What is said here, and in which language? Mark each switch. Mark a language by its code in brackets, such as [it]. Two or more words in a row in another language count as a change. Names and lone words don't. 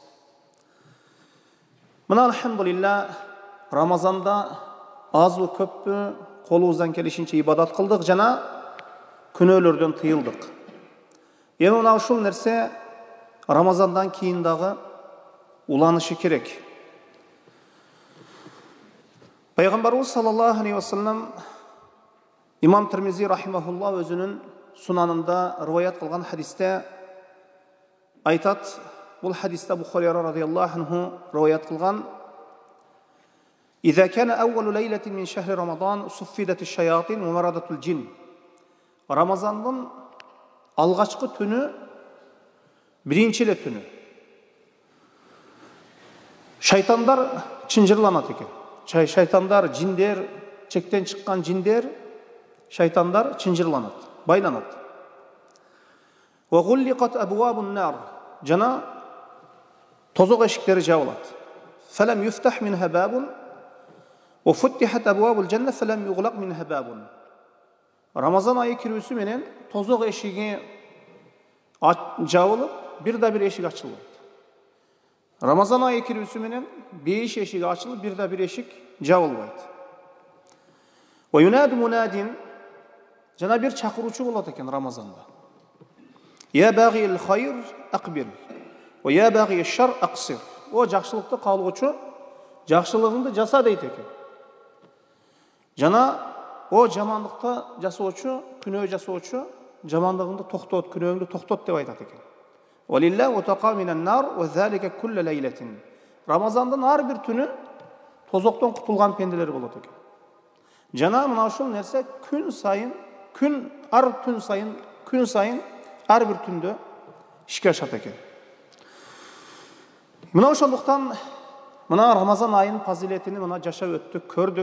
[ky] Мына алхамдулилlah Рамазанда азбы көппү колубуздан келишинче ибадат кылдык жана күнөөлөрдөн тыйылдык. Эми мына ушул нерсе Рамазандан кийин дагы уланышы керек. Пайгамбарыбыз [ar] صلى الله عليه وسلم [ky] Имам Тирмизи рахимахуллах өзүнүн сунанында риваят кылган хадисте айтат, бул хадисте Бухари [ar] رضي الله عنه [ky] риваят кылган: [ar] "إذا كان أول ليلة من شهر رمضان صفدت الشياطين ومردة الجن." [ky] Рамазандын алгачкы түнү, биринчи эле түнү. Шайтандар чынжырланат экен. Шайтандар, жиндер, чектен чыккан жиндер, шайтандар чынжырланат, байланат. [ar] وغلقت أبواب النار. [ky] Жана тозок эшиктери жабылат. [ar] فلم يفتح منها باب وفتحت أبواب الجنة فلم يغلق منها باب. [ky] Рамазан айы кирүүсү менен тозок эшиги жабылып, бир да бир эшик ачылбайт. Рамазан айы кирүүсү менен 5 эшиги ачылып, бир да бир эшик жабылбайт. [ar] وينادي مناد, [ky] жана бир чакыруучу болот экен Рамазанда. [ar] يا باغي الخير أقبل ويا باغي الشر أقصر. [ky] О жакшылыкты каалоочу, жакшылыгыңды жаса дейт экен. Жана о жамандыкты жасоочу, күнөө жасоочу, жамандыгыңды токтот, күнөөңдү токтот деп айтат экен. [ar] ولله عتقاء من النار وذلك كل ليلة. [ky] Рамазандын ар бир түнү тозоктон кутулган пенделер болот экен. Жана мына ушул нерсе күн сайын ар бир түндө ишке ашат экен. Мына ошондуктан мына Рамазан айынын фазилетини мына жашап өттүк, көрдүк.